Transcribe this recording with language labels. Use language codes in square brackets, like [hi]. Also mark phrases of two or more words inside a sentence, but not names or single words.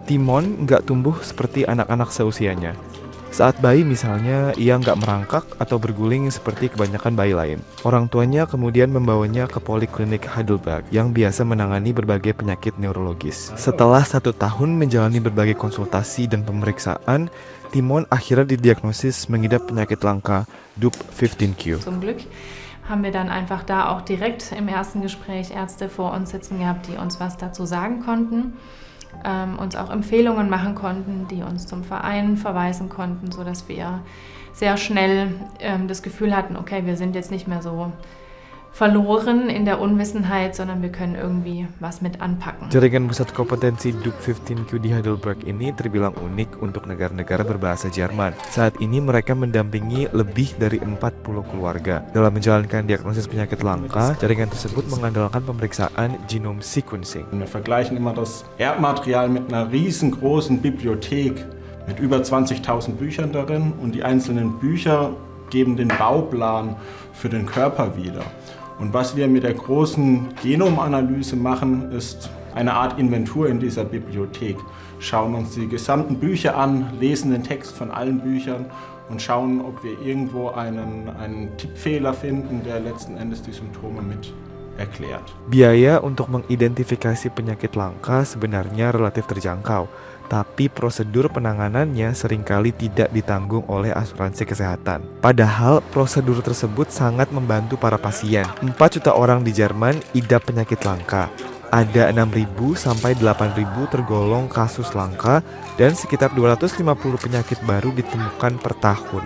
[id] Timon nggak tumbuh seperti anak-anak seusianya. Saat bayi misalnya, ia nggak merangkak atau berguling seperti kebanyakan bayi lain. Orang tuanya kemudian membawanya ke Poliklinik Heidelberg yang biasa menangani berbagai penyakit neurologis. Setelah 1 tahun menjalani berbagai konsultasi dan pemeriksaan, Timon akhirnya didiagnosis mengidap penyakit langka DUP 15Q. [de] Zum Glück haben wir dann einfach da auch direkt im ersten Gespräch Ärzte vor uns sitzen gehabt, die uns was dazu sagen konnten. Uns auch Empfehlungen machen konnten, die uns zum Verein verweisen konnten, sodass wir sehr schnell das Gefühl hatten, okay, wir sind jetzt nicht mehr so verloren in der Unwissenheit, sondern wir können irgendwie was mit anpacken. [id] Jaringan pusat kompetensi DUP 15Q di Heidelberg ini terbilang unik untuk negara-negara berbahasa Jerman. Saat ini mereka mendampingi lebih dari 40 keluarga. Dalam menjalankan diagnosis penyakit langka, jaringan tersebut mengandalkan pemeriksaan [en] genome sequencing. [de] Wir vergleichen immer das Erbmaterial mit einer riesengroßen Bibliothek mit über 20.000 Büchern darin und die einzelnen Bücher geben den Bauplan für den Körper wieder. Und was wir mit der großen Genomanalyse machen, ist eine Art Inventur in dieser Bibliothek. Schauen uns die gesamten Bücher an, lesen den Text von allen Büchern und schauen, ob wir irgendwo einen Tippfehler finden, der letzten Endes die Symptome mit erklärt. [id] Biaya untuk mengidentifikasi penyakit langka sebenarnya relatif terjangkau, tapi prosedur penanganannya seringkali tidak ditanggung oleh asuransi kesehatan. Padahal prosedur tersebut sangat membantu para pasien. 4 juta orang di Jerman idap penyakit langka. Ada 6.000 sampai 8.000 tergolong kasus langka dan sekitar 250 penyakit baru ditemukan per tahun.